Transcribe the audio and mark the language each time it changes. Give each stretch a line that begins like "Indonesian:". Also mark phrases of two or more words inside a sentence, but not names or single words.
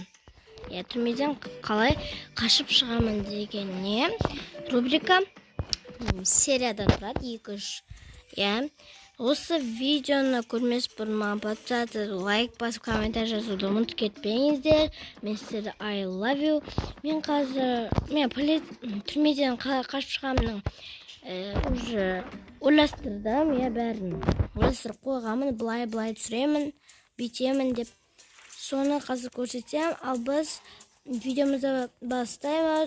Kazakh: Түрмеден қалай қашып шығамын деген не рубрика сериядан тұрады, 2-3. Осы видеоны көрмес бұрын маған подписаться, лайк басып, комментарий жазуды ұмытып кетпеңіздер. Мен сіздерді
English: I love you.
Kazakh: Мен қазір түрмеден қалай қашып шығамын уже ойластырдым, бәрін ойластырып қойғанмын, былай түсіремін, бүйтемін деп. Соны қазір көрсетем. Ал біз видеомызды бастаймыз.